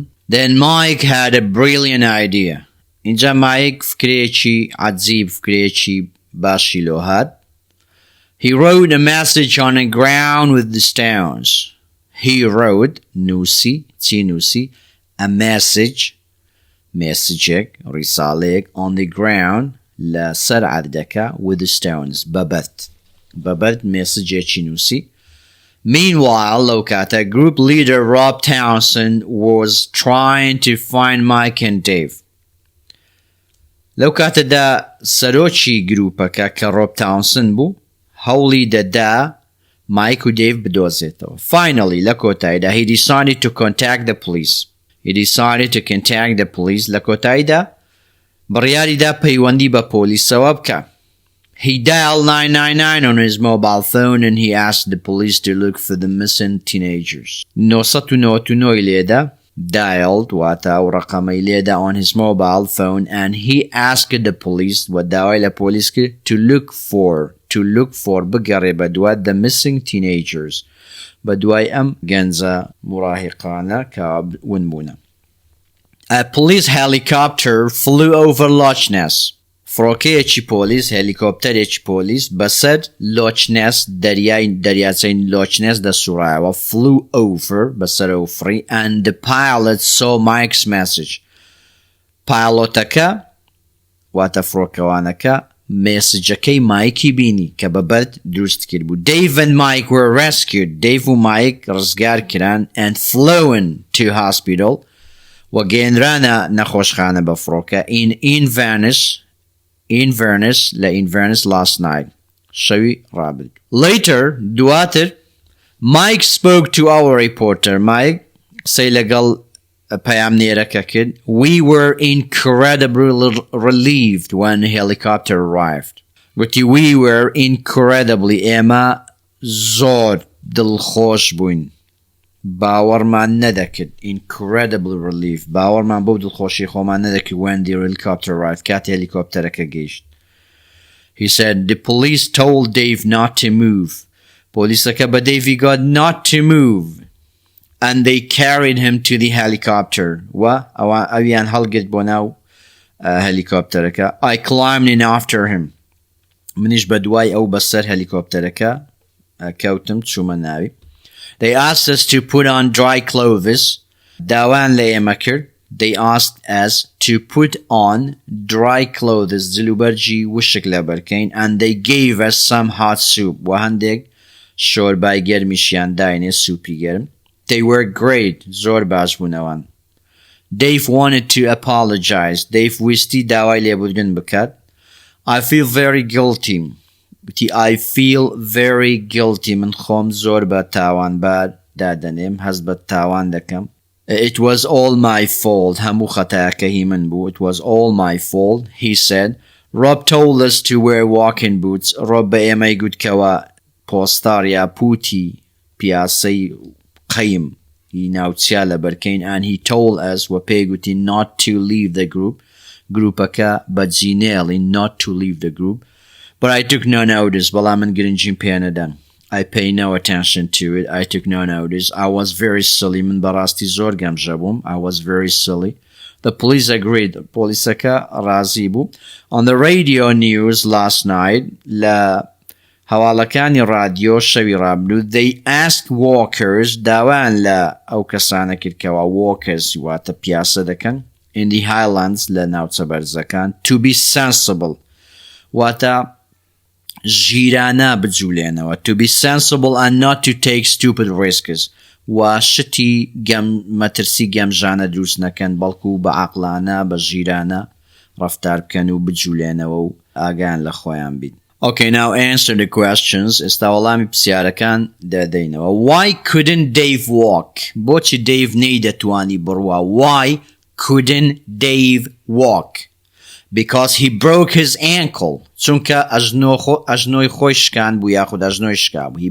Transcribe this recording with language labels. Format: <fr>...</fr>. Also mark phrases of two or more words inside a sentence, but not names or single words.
<en>Then Mike had a brilliant idea.</en> <ckb>اینجا Mike فکرێکی عجیب فکرێکی باشی لۆ هات.</ckb> <en>He wrote a message on the ground with the stones. He wrote</en> <ckb>نووسی چی نووسی</ckb> <en>a message رسالەیەک on the ground</en> <ckb>لەسەر عەردەکە</ckb> <en>with the stones</en> <ckb>بەبەرد messageێکی نووسی.</ckb> <en>Meanwhile,</en> <ckb>لەو کاتە</ckb> <en>group leader Rob Townsend was trying to find Mike and Dave.</en> <ckb>لەو کاتەدا سەرۆکی گروپەکە کە Rob Townsend بوو هەوڵی دەدا Mike و Dave بدۆزێتەوە.</ckb> <en>Finally,</en> <ckb>لە کۆتاییدا</ckb> <en>he decided to contact the police.</en> <ckb>لە کۆتاییدا بڕیاریدا پەیوەندی بە پۆلیسەوە بکە.</ckb> <en>He dialed 999 on his mobile phone and he asked the police to look for the missing teenagers.</en> <ckb>999 لێدا dialed واتە ئەو ڕقەمەی لێدا</ckb> <en>on his mobile phone and he asked the police</en> <ckb>و داوای لە پۆلیس کرد</ckb> <en>to look for</en> <ckb>بگەڕێ بە دوای</ckb> <en>the missing teenagers</en> <ckb>بە دوای ئەم گەنجە مراهقانە کە ون بوونە.</ckb> <en>A police helicopter flew over Loch Ness.</en> <ckb>فڕۆکەیەکی پۆلیس هێلیکۆپتەرێکی پۆلیس بەسەر Loch Ness دەریاچەی Loch Ness دەسوڕایەوە.</ckb> <en>flew over</en> <ckb>بەسەرەوە فڕی</ckb> <en>and the pilot saw Mike's message.</en> <ckb>پایلۆتەکە واتە فڕۆکەوانەکە مێسجەکەی مایکی بینی کە بەبەرد دروست کرد بوو.</ckb> <en>Dave and Mike were rescued.</en> <ckb>Dave و Mike ڕزگار کران</ckb> <en>and flown to hospital</en> <ckb>و گێنرانە نەخۆشخانە بە فڕۆکە</ckb> <en>in Inverness last night.</en> <ckb>شەوی ڕابرد.</ckb> <en>Later, دواتر Mike spoke to our reporter.</en> <ckb>Mike سەی لەگەڵ پەیامنێرەکە کرد.</ckb> <en>We were incredibly relieved when the helicopter arrived.</en> <ckb>وتی</ckb> <en>we were incredibly</en> <ckb>ئێمە زۆر دڵخۆش بووین باوەڕمان نەدەکرد</ckb> <en>incredibly relief</en> <ckb>باوەڕمان بەو دڵخۆشی خۆمان نەدەکرد</ckb> <en>when the helicopter arrived</en> <ckb>کاتی هەلیکۆپتەرەکە گەیشت.</ckb> <en>He said the police told Dave not to move.</en> <ckb>پۆلیسەکە بە دەیڤی</ckb> <en>got not to move and they carried him to the helicopter.</en> <ckb>و ئەویان هەڵگرت بۆ ناو هەلیکۆپتەرەکە.</ckb> <en>I climbed in after him.</en> <ckb>منیش بە دوای ئەو بەسەر هەلیکۆپتەرەکە کەوتم چوومە ناوی.</ckb> <en>They asked us to put on dry clothes.</en> <ckb>داوان لە ئێمە کرد.</ckb> <en>They asked us to put on dry clothes</en> <ckb>جلوبەرجی وشک لەبەرکەین</ckb> <en>and they gave us some hot soup</en> <ckb>و هەندێک شۆربای گەرمیشیان داینێ سوپی گەرم.</ckb> <en>They were great.</en> <ckb>زۆر باش بوونەوەن.</ckb> <en>Dave wanted to apologize.</en> <ckb>Dave ویستی داوای لێبوردن بکات.</ckb> <en>I feel very guilty. I feel very guilty.</en> <ckb>من خۆم زۆر بە تاوانبار دادەنێم هەست بە تاوان دەکەم.</ckb> <en>It was all my fault.</en> <ckb>هەموو خەتایەکەی من بوو.</ckb> <en>It was all my fault. He said. Rob told us to wear walking boots.</en> <ckb>Rob بە ئێمەی گوتکەوە پۆستار یا پوتی پیاسەی قەیم هی ناوچیا لەبەرکەین</ckb> <en>and he told us</en> <ckb>و پێی گوتی</ckb> <en>not to leave the group.</en> <ckb>گروپەکە بەجینێڵی</ckb> <en>not to leave the group. But I took no notice.</en> <ckb>بەڵام من گرنگیم پێ نەدەم.</ckb> <en>I pay no attention to it. I took no notice. I was very silly.</en> <ckb>من بەڕاستی زۆر گەمژە بووم.</ckb> <en>I was very silly. The police agreed.</en> <ckb>پۆلیسەکە ڕازی بوو.</ckb> <en>On the radio news last night</en> <ckb>لە هەواڵەکانی رادیۆ شەوی ڕابردوو</ckb> <en>they asked walkers</en> <ckb>داوان لە ئەو کەسانە کردکەوە walkers واتە پیاسە دەکەن</ckb> <en>in the highlands</en> <ckb>لە ناوچە بەرزەکان</ckb> <en>to be sensible</en> <ckb>واتە ژیرانە بجوولێنەوە</ckb> <en>to be sensible and not to take stupid risks</en> <ckb>و شتی مەترسی گەمژانە دروست نەکەن بەڵکو بە عەقڵانە بە ژیرانە ڕەفتار بکەن و بجوولێنەوە و ئاگان لە خۆیان بین.</ckb> <en>Okay, now answer the questions.</en> <ckb>ئێستا وەڵامی پرسیارەکان دەدەینەوە.</ckb> <en>Why couldn't Dave walk?</en> <ckb>بۆچی Dave نەیدەتوانی بڕوا?</ckb> <en>Why couldn't Dave walk? Because he broke his ankle.</en> <ckb>چونکە ئەژنۆی خۆی شکان بوو یاخود ئەژنۆی شکا بوو.</ckb>